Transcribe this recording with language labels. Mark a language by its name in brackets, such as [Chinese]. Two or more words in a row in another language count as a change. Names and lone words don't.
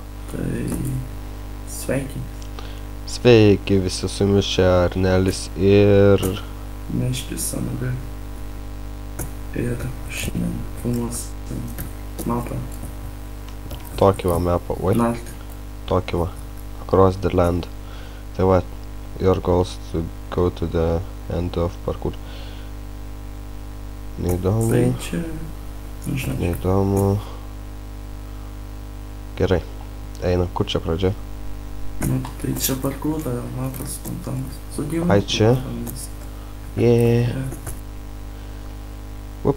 [Lithuanian] Tai sveiki. Sveiki visi, su jumis čia Arnelis ir... Meškis Sanagai. Ir šiandien filmuos mapą. Tokį va mapą, oi. Naktį. Tokį va. [English] Across the land. [Lithuanian] Tai va, [English] your goals to go to the end of parkour. [Lithuanian] Neįdomu. Tai čia... Nežinau. Neįdomu. Gerai. Einam, kur čia pradžia? Nu, tai čia parkūta, mapas, spontanas. Su gyvūnu. Ai, čia? Yeah. Vup.